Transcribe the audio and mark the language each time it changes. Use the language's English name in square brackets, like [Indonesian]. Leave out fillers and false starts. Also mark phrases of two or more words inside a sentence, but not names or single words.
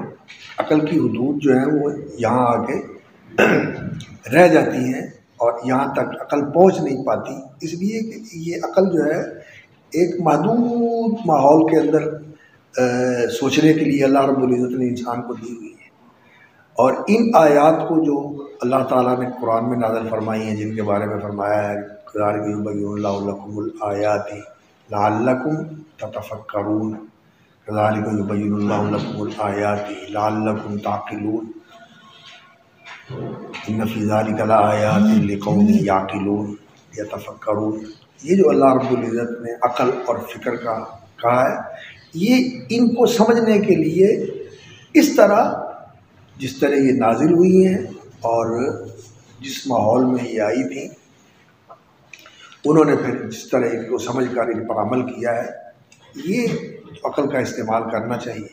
[Urdu] عقل کی حدود جو ہیں وہ یہاں آ کے رہ جاتی ہیں اور یہاں تک عقل پہنچ نہیں پاتی، اس لیے کہ یہ عقل جو ہے ایک محدود ماحول کے اندر سوچنے کے لیے [Arabic] اللہ رب العزت [Urdu] نے انسان کو دی ہوئی ہے۔ اور ان آیات کو جو اللہ تعالیٰ نے قرآن میں نازل فرمائی ہیں، جن کے بارے میں فرمایا ہے [Arabic] كذلك يبين الله لكم الآيات لعلكم تتفكرون، كذلك يبين الله لكم الآيات لعلكم تعقلون، إن في ذلك لآيات لقوم يعقلون يتفكرون. [Urdu] یہ جو [Arabic] الله رب العزة [Urdu] نے عقل اور فکر کا کہا ہے، یہ ان کو سمجھنے کے لیے اس طرح جس طرح یہ نازل ہوئی ہیں اور جس ماحول میں یہ آئی تھی، انہوں نے پھر جس طرح ان کو سمجھ کر ان پر عمل کیا ہے، یہ عقل کا استعمال کرنا چاہیے.